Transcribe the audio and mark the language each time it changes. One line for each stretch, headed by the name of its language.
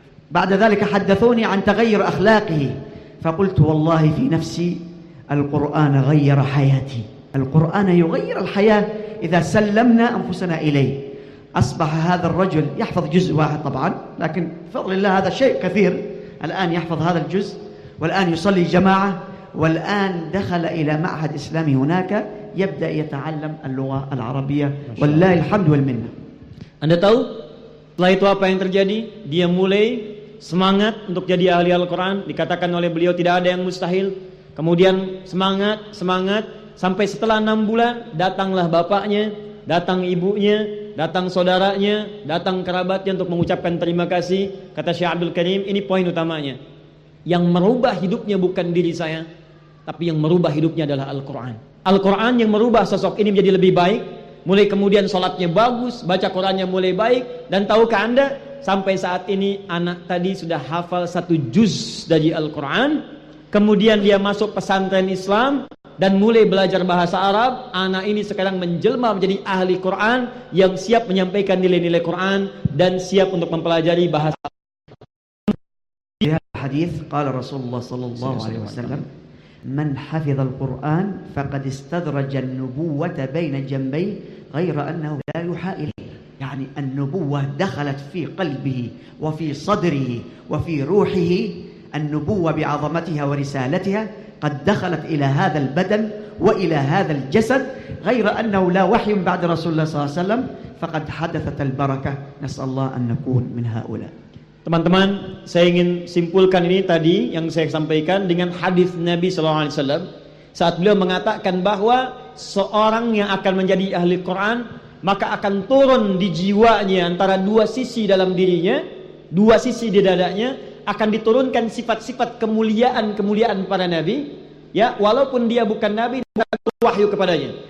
Arabic: بعد ذلك حدثوني عن تغير أخلاقه فقلت والله في نفسي القرآن غير حياتي القرآن يغير الحياة إذا سلمنا أنفسنا إليه أصبح هذا الرجل يحفظ جزء واحد طبعا لكن فضل الله هذا شيء كثير الآن يحفظ هذا الجزء والآن يصلي جماعة والآن دخل إلى معهد إسلامي هناك يبدأ يتعلم اللغة العربية والله الحمد والمنة.
Indonesian: Anda tahu setelah itu apa yang terjadi? Dia mulai semangat untuk jadi ahli Al-Quran. Dikatakan oleh beliau tidak ada yang mustahil. Kemudian semangat. Sampai setelah 6 bulan datanglah bapaknya, datang ibunya, datang saudaranya, datang kerabatnya untuk mengucapkan terima kasih. Kata Syekh Abdul Karim, ini poin utamanya. yang merubah hidupnya bukan diri saya, tapi yang merubah hidupnya adalah Al-Quran. Al-Quran yang merubah sosok ini menjadi lebih baik, mulai kemudian sholatnya bagus, baca Qurannya mulai baik, dan tahukah anda, sampai saat ini anak tadi sudah hafal satu juz dari Al-Quran, kemudian dia masuk pesantren Islam, dan mulai belajar bahasa Arab, anak ini sekarang menjelma menjadi ahli Quran, yang siap menyampaikan nilai-nilai Quran, dan siap untuk mempelajari bahasa Arab.
Arabic: حديث قال رسول الله صلى الله عليه وسلم من حفظ القرآن فقد استدرج النبوة بين جنبيه غير أنه لا يحائل يعني النبوة دخلت في قلبه وفي صدره وفي روحه النبوة بعظمتها ورسالتها قد دخلت إلى هذا البدن وإلى هذا الجسد غير أنه لا وحي بعد رسول الله صلى الله عليه وسلم فقد حدثت البركة نسأل الله أن نكون من هؤلاء.
Indonesian: Teman-teman, saya ingin simpulkan ini tadi yang saya sampaikan dengan hadis Nabi sallallahu alaihi wasallam saat beliau mengatakan bahwa seorang yang akan menjadi ahli Quran maka akan turun di jiwanya antara dua sisi dalam dirinya, dua sisi di dadanya akan diturunkan sifat-sifat kemuliaan-kemuliaan para nabi, ya walaupun dia bukan nabi dan wahyu kepadanya.